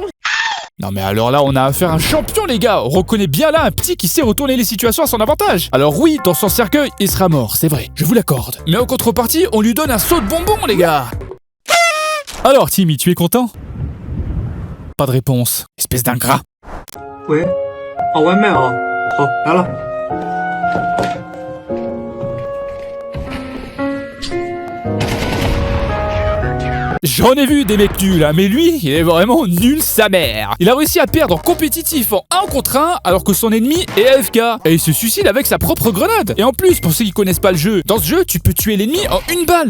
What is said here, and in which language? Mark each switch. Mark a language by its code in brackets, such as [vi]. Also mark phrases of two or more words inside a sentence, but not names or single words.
[fr] Non mais alors là on a affaire à un champion les gars. On reconnaît bien là un petit qui sait retourner les situations à son avantage. Alors oui, dans son cercueil, il sera mort, c'est vrai, je vous l'accorde. Mais en contrepartie, on lui donne un saut de bonbons les gars. Alors Timmy, tu es content? Pas de réponse, espèce d'ingrat. [zh] 喂，外卖啊，好来了。 [fr] J'en ai vu des mecs nuls, hein, mais lui, il est vraiment nul sa mère. Il a réussi à perdre en compétitif en 1 contre 1, alors que son ennemi est AFK. Et il se suicide avec sa propre grenade. Et en plus, pour ceux qui connaissent pas le jeu, dans ce jeu, tu peux tuer l'ennemi en 1 balle.